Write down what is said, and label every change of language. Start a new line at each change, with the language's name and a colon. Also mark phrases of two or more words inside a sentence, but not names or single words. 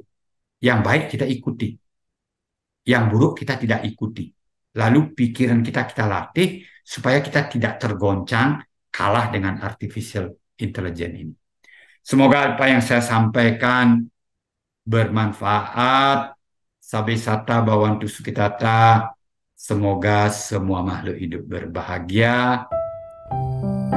Indonesian: Yang baik kita ikuti, yang buruk kita tidak ikuti. Lalu pikiran kita latih supaya kita tidak tergoncang kalah dengan
English: artificial intelligence
Indonesian: ini. Semoga apa yang saya sampaikan bermanfaat.
Pali: Sabe sata bawantu sukitata.
Indonesian: Semoga semua makhluk hidup berbahagia.